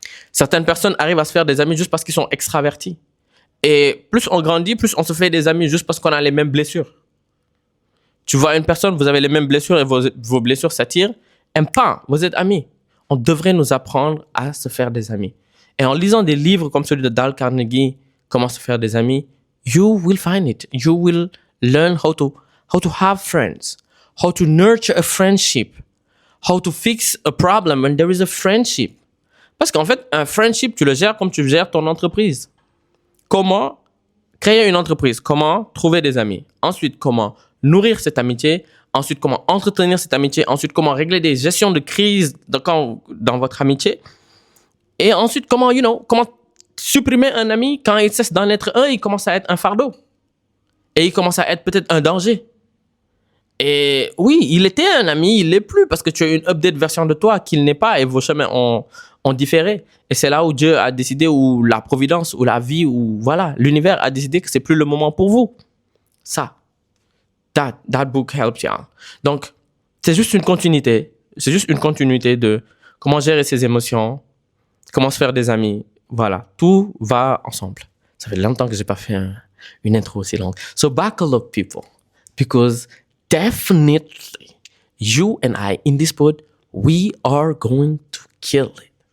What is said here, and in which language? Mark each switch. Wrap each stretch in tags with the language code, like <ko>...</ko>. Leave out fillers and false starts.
<fr>Certaines personnes arrivent à se faire des amis juste parce qu'ils sont extravertis. Et plus on grandit, plus on se fait des amis juste parce qu'on a les mêmes blessures. Tu vois une personne, vous avez les mêmes blessures et vos blessures s'attirent. Vous êtes amis. On devrait nous apprendre à se faire des amis. Et en lisant des livres comme celui de Dale Carnegie, Comment se faire des amis,</fr> <en>you will find it. You will learn how to have friends, how to nurture a friendship, how to fix a problem when there is a friendship.</en> <fr>Parce qu'en fait, un friendship, tu le gères comme tu gères ton entreprise. Comment créer une entreprise? Comment trouver des amis? Ensuite, comment nourrir cette amitié? Ensuite, comment entretenir cette amitié? Ensuite, comment régler des gestions de crise dans votre amitié? Et ensuite, comment supprimer un ami quand il cesse d'en être un, il commence à être un fardeau. Et il commence à être peut-être un danger. Et oui, il était un ami, il l'est plus parce que tu as une</fr> <en>update version</en> <fr>de toi qu'il n'est pas et vos chemins ont différé. Et c'est là où Dieu a décidé, ou la providence, ou la vie, ou voilà, l'univers a décidé que c'est plus le moment pour vous. Ça.</fr> <en>That book helps you.</en> <fr>Donc, c'est juste une continuité. C'est juste une continuité de comment gérer ses émotions, comment se faire des amis. Voilà, tout va ensemble. Ça fait longtemps que j'ai pas fait une intro aussi longue.</fr> <en>So buckle up, people, because definitely you and I in this pod, we are going to kill it.</en>